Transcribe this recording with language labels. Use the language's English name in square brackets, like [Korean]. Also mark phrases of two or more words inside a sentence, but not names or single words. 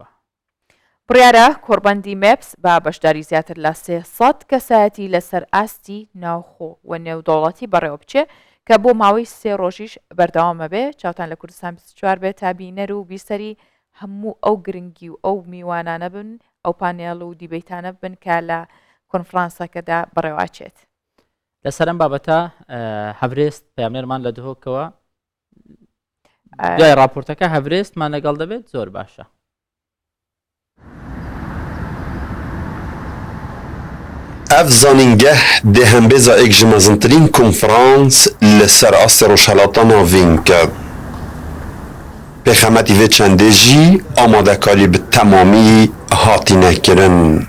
[Central Kurdish] بڕیارە کۆڕبەندی مەپس با بەشداری زیاتر لە 300 کەسایەتی لەسەر ئاستی ناوخۆ و نێودەوڵەتی بەڕێوە بچێ کە بۆ ماوەی 3 ڕۆژیش بەردەوامە بێ چاوتان لە کوردستان 24 بێت تا بینەر و بیسەری هەموو ئەو گرنگی و ئەو میوانانە بن ئەو پانێڵ و دیبیتانە بن کە لە کۆنفرانسەکەدا بەڕێواچێت. لەسەرم بابەتە هەڤرێست پامێرمان لە دهۆکەوە دوای راپۆرتەکە هەڤرێستمان لەگەڵ دەبێت زۆر باشە. [Kurdish] Ev zanîngeh dê hembêza êk ji mezintirîn konferans li ser astê rojhilatana vîn kir. Pêxemetî vê çendê jî amadekarî bi temamî hatîne kirin.